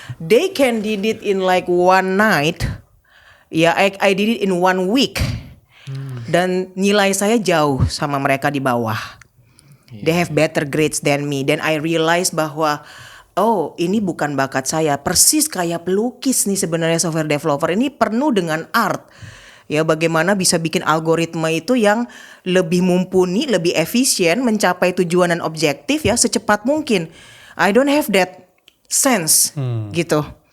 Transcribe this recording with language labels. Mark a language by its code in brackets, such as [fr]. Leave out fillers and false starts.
[en] They can did it in like one night. Ya, I did it in 1 week. [id] Dan nilai saya jauh sama mereka di bawah. [en] They have better grades than me. [id] Dan [en] I realize [id] bahwa oh ini bukan bakat saya. Persis kayak pelukis nih sebenarnya software developer. Ini penuh dengan art. Ya bagaimana bisa bikin algoritma itu yang lebih mumpuni, lebih efisien, mencapai tujuan dan objektif ya secepat mungkin. [en] I don't have that sense gitu.